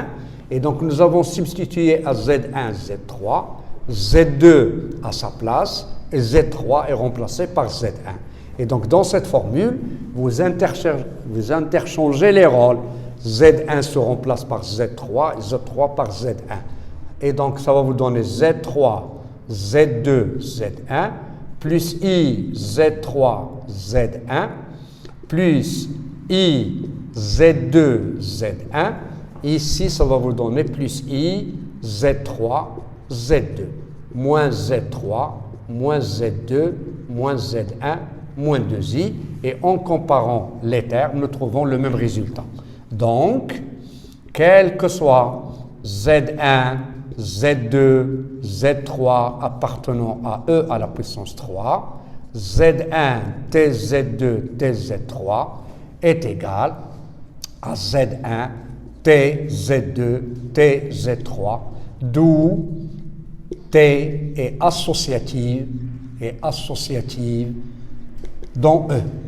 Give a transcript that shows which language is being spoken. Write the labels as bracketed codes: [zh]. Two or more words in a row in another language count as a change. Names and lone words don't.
[fr] Et donc, nous avons substitué à Z1, Z3, Z2 à sa place, et Z3 est remplacé par Z1. Et donc, dans cette formule, vous interchangez les rôles. Z1 se remplace par Z3, et Z3 par Z1. Et donc, ça va vous donner Z3, Z2, Z1, plus I, Z3, Z1, plus I, Z2, Z1. Ici, ça va vous donner plus I, Z3, Z2, moins Z3, moins Z2, moins Z1, moins 2I. Et en comparant les termes, nous trouvons le même résultat. Donc, quel que soit Z1, Z2, Z3 appartenant à E à la puissance 3, Z1, TZ2, TZ3 est égal à Z1, TZ2, TZ3, d'où T est associative dans E.